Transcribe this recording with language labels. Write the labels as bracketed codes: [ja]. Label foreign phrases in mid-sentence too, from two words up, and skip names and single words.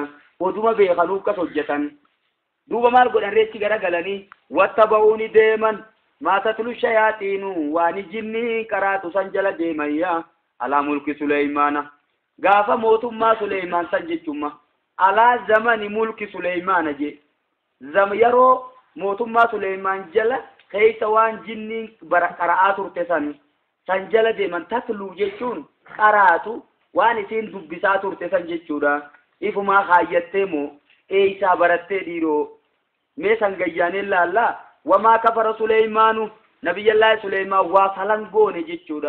[om] Oduma beekanuu akkas hojjetan duuba maal godhan reechi garagalanii wattaba'uuni deeman [ar] ما تتلو الشياطين [om] waan jinni qaraatu san jala deemayya [ar] على ملك سليمان [om] gaafa mootummaa Suleymaan san jechumma [ar] على زمن ملك سليمان [om] je yeroo mootummaa Suleymaan jala keessa waan jinni qara'aa turte san jala deeman tatlu jechuun qaraatu waan isiin dubbisaa turte san jechuudha. Ifumaa kaayyattee moo eeysaa barattee dhiiroo mee san gayyaanee laallaa [ar] وما كفر سليمان [om] nabiyyallaahi Suleymaan waa falan goone jechuudha.